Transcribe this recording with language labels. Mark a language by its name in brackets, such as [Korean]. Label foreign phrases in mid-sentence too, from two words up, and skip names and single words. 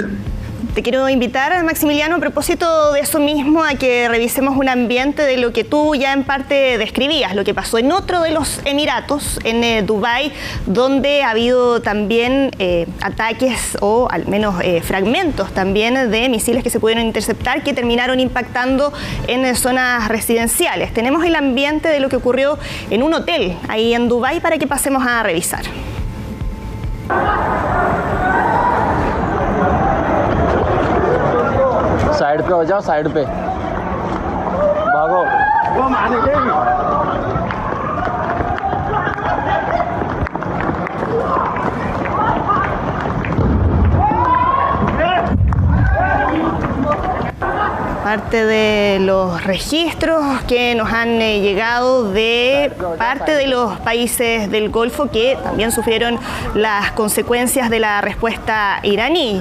[Spanish] Te quiero invitar, Maximiliano, a propósito de eso mismo, a que revisemos un ambiente de lo que tú ya en parte describías, lo que pasó en otro de los Emiratos, en Dubái, donde ha habido también ataques o al menos fragmentos también de misiles que se pudieron interceptar que terminaron impactando en zonas residenciales. Tenemos el ambiente de lo que ocurrió en un hotel ahí en Dubái para que pasemos a revisar. [Hindi] साइड पे हो जाओ, साइड पे भागो। वो मारने के [Spanish] Parte de los registros que nos han llegado de parte de los países del Golfo que también sufrieron las consecuencias de la respuesta iraní.